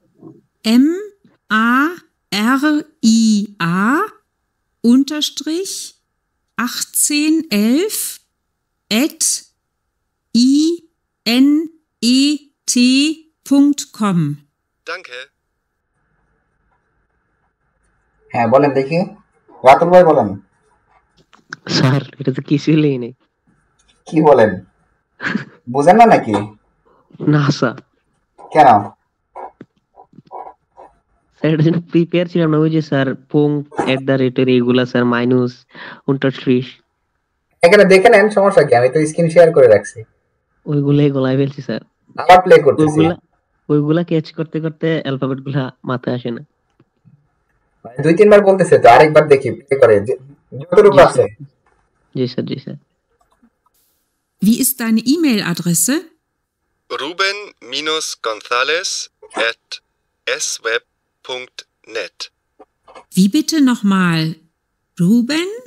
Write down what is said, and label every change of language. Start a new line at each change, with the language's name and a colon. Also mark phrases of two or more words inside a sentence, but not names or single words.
German: Maria-1811@inet.com. Danke.
Bangla: হ্যাঁ, বলেন দেখি, রাতুল ভাই বলেন। স্যার, এটা তো কিছুই লেই নেই। কি বলেন, বুঝেন না নাকি? না স্যার। কেন? স্যার এটার জন্য প্রিপেয়ার ছিলাম না। ওই যে স্যার @ এগুলা স্যার, মাইনাস unterstrich এখানে দেখে নেন, সমস্যা কি, আমি তো
English: screen share
Bangla: করে রাখছি। ওইগুলাই গলায় ফেলছি স্যার। আবার প্লে করতেছি। ওইগুলা ক্যাচ করতে করতে অ্যালফাবেট গুলা মাথায় আসে না। 2-3 বার বলতেছে তো, আরেকবার দেখি প্লে করে যতটুকু আছে। জি স্যার, জি স্যার।
German: Wie ist deine E-Mail-Adresse? ruben-gonzales@sweb.net. Wie bitte nochmal? Ruben?